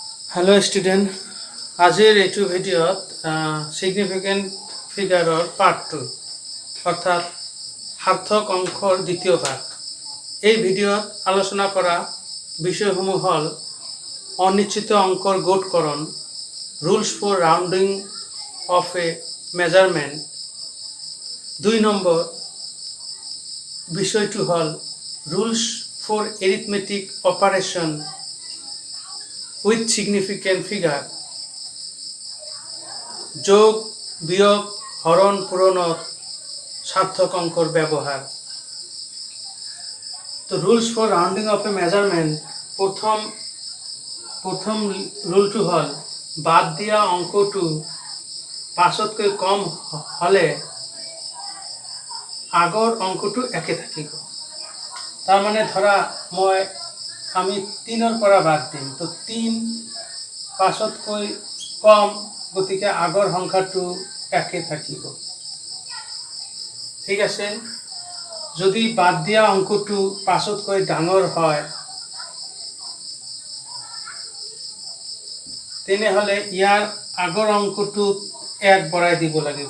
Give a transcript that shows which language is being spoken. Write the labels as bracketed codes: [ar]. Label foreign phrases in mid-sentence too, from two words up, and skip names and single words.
[en] Hello student [as] আজিৰ এটা ভিডিঅ'ত [en] significant figurer part 2 [as] অৰ্থাৎ সাৰ্থক অংকৰ দ্বিতীয় ভাগ। এই ভিডিওত আলোচনা করা বিষয়সমূহ হল অনিশ্চিত অঙ্কৰ গোটকৰণ, [en] rules for rounding of a measurement. 2 [as] নম্বর বিষয়টি হল [en] rules for arithmetic operation with significant figure, [as] যোগ বিয়োগ হরণ পূরণত সার্থক অঙ্কর ব্যবহার। তো [en] rules for rounding of a measurement [as] প্রথম রুলটো হল বাদ দিয়া অঙ্কটো পাঁচতকৈ কম হলে আগৰ অঙ্কটো একে থাকিব। তার মানে ধরা আমি 3 পৰা বাদ দিম, তো 3 5তকৈ কম, গতিকে আগৰ সংখ্যাটো একে থাকিব। ঠিক আছে। যদি বাদ দিয়া অঙ্কটো 5তকৈ ডাঙৰ হয় তেনেহলে ইয়াৰ আগৰ অঙ্কটো 1 বঢ়াই দিব লাগিব।